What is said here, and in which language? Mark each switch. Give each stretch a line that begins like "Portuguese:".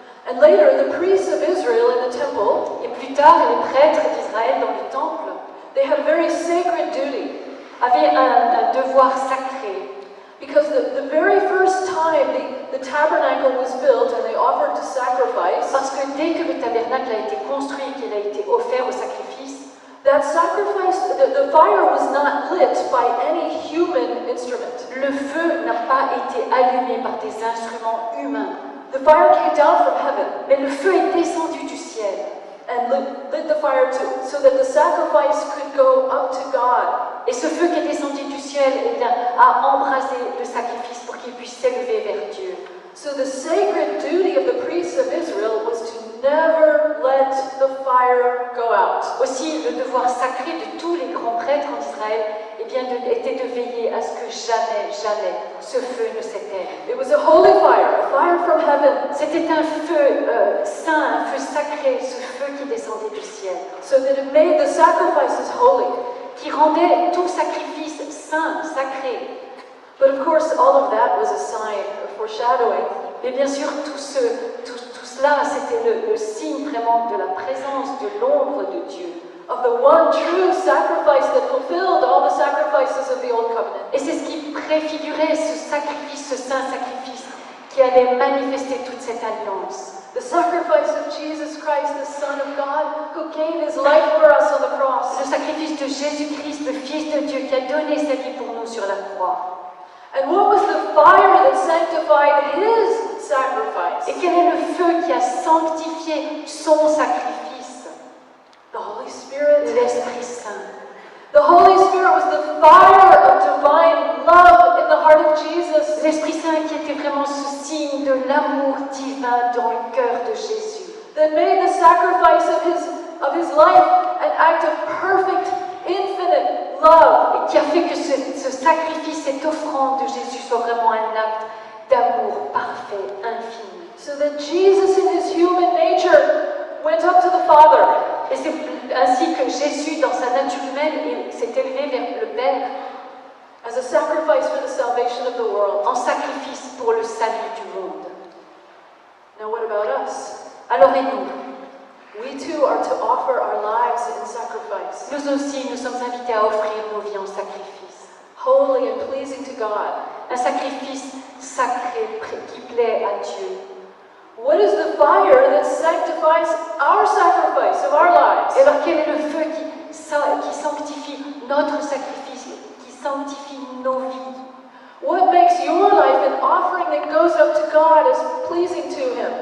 English: And later, the priests of Israel in the temple,
French: Et plus tard, les prêtres d'Israël dans le temple
English: they had a very sacred duty.
French: avaient un devoir sacré.
English: Because the very first time the tabernacle was built and they offered to sacrifice,
French: Parce que dès que le tabernacle a été construit, qu'il a été offert au sacrifice,
English: that sacrifice, the fire was not lit by any human instrument.
French: le feu n'a pas été allumé par des instruments humains.
English: The fire came down from heaven
French: Mais le feu est descendu du ciel.
English: and lit the fire so that the sacrifice could go up to God.
French: Et ce feu qui est descendu du ciel eh bien, a embrasé le sacrifice pour qu'il puisse s'élever vers Dieu.
English: So the sacred duty of the priests of Israel was to never let the fire go out.
French: Aussi, le devoir sacré de tous les grands prêtres en Israël eh bien, était de veiller à ce que jamais ce feu ne s'éteigne.
English: It was a holy fire, a fire from heaven,
French: C'était un feu saint, un feu sacré, ce feu qui descendait du ciel,
English: so that it made the sacrifices holy.
French: qui rendait tout sacrifice saint, sacré.
English: But of course, all of that was a sign, a foreshadowing
French: Mais bien sûr, tout cela, c'était le signe vraiment de la présence, de l'ombre de Dieu.
English: of the one true sacrifice that fulfilled all the sacrifices of the Old Covenant.
French: Et c'est ce qui préfigurait ce sacrifice, ce saint sacrifice, qui allait manifester toute cette alliance.
English: The sacrifice of Jesus Christ, the Son of God, who gave His life for us on the cross.
French: Le sacrifice de Jésus-Christ, le Fils de Dieu, qui a donné sa vie pour nous sur la croix.
English: And what was the fire that sanctified His sacrifice?
French: Et quel est le feu qui a sanctifié son sacrifice?
English: The Holy Spirit.
French: L'Esprit Saint.
English: The Holy Spirit was the fire of divine love in the heart of Jesus.
French: L'Esprit Saint qui était vraiment ce signe de l'amour divin dans le cœur de Jésus.
English: That made the sacrifice of his life an act of perfect, infinite love.
French: Et qui a fait que ce sacrifice, cette offrande de Jésus soit vraiment un acte d'amour parfait, infini.
English: So that Jesus in His human nature went up to the Father.
French: Et c'est ainsi que Jésus, dans sa nature humaine, s'est élevé vers le Père
English: As a sacrifice for the salvation of the world.
French: en sacrifice pour le salut du monde.
English: Now what about us?
French: Alors et nous?
English: We too are to offer our lives in sacrifice.
French: Nous aussi, nous sommes invités à offrir nos vies en sacrifice.
English: Holy and pleasing to God.
French: Un sacrifice sacré qui plaît à Dieu.
English: What is the fire that sanctifies our sacrifice of our lives?
French: Et alors quel est le feu qui sanctifie notre sacrifice, qui sanctifie nos vies?
English: What makes your life an offering that goes up to God as pleasing to Him?